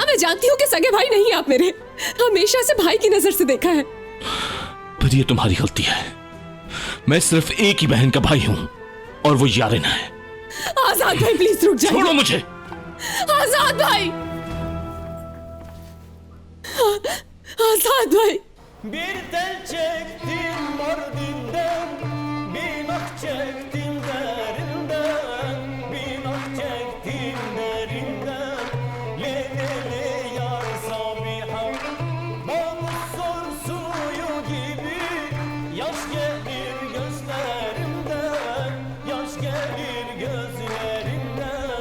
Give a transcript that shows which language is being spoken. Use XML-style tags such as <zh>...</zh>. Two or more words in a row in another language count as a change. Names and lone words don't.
<hi>हाँ, मैं जानती हूँ कि सगे भाई नहीं आप मेरे। हमेशा से भाई की नजर से देखा है। पर ये तुम्हारी गलती है। मैं सिर्फ एक ही बहन का भाई हूं, और वो यारिना है। आजाद भाई, प्लीज रुक जाइए। छोड़ो मुझे। आजाद भाई, आजाद भाई।</hi> <tr>Bir tel çektim mordinden, bir ah çektim derinden, bir ah çektim derinden. Le le le yar Sabiha, bana sor suyu gibi, yaş gelir gözlerimden, yaş gelir gözlerimden.</tr>